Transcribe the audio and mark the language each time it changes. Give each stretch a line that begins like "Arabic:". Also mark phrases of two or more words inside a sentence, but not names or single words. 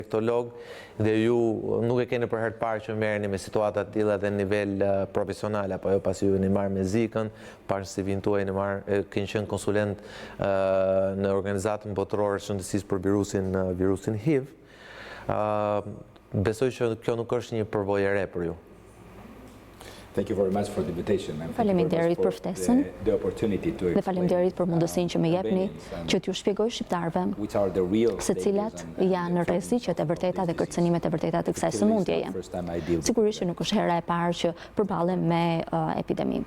Albanian: infektolog dhe ju nuk e keni për herë të parë që merreni me situata të tilla dhe në nivel profesional apo jo, pasi ju jeni marrë me zikën, pas CV-n tuaj keni qenë konsulent në organizatën botërore të shëndetësisë për virusin HIV. Besoj që kjo nuk është një përvojë e re për ju.
English: Thank you very much for the invitation.
Albanian: Faleminderit për ftesën dhe faleminderit për mundësinë që më jepni që t'ju shpjegoj shqiptarëve se cilat janë rreziqet e vërteta dhe kërcënimet e vërteta të kësaj sëmundjeje. Sigurisht që nuk është hera e parë që përballem me epidemi.